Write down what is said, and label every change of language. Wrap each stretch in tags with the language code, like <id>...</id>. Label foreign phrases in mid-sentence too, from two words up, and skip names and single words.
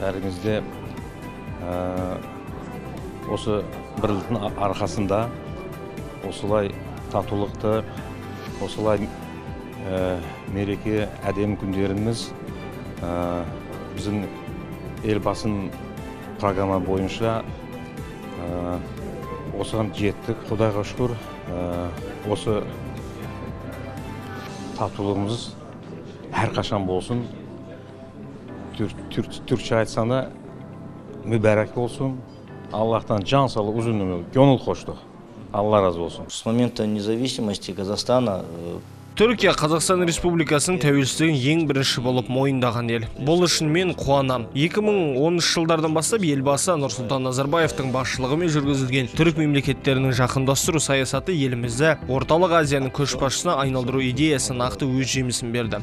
<kk>Бәріңізде осы бірліктің арқасында осылай татулықты, осылай мереке әдемі күндеріміз біздің елбасының программа бойынша осыған жеттік. Құдайға шүкір, осы татулығымыз әрқашан болсын. Түркше айтсаңда мүбәрәк болсын. Аллахтан жан саулық,</kk> <tr>uzun ömür, gönül hoşluq. Allah razı olsun.</tr> <ru>С момента независимости Казахстана</ru> <kk>Түркия Қазақстан Республикасының тәуелсіздігін ең бірінші болып мойындаған ел. Бұл үшін мен қуанам. 2010 жылдардан бастап елбасы Нұрсұлтан Назарбаевтың басшылығымен жүргізілген түрік мемлекеттерінің жақындастыру саясаты елімізді орталық Азияның көшбасшысына айналдыру идеясы нақты өз жемісін берді.</kk>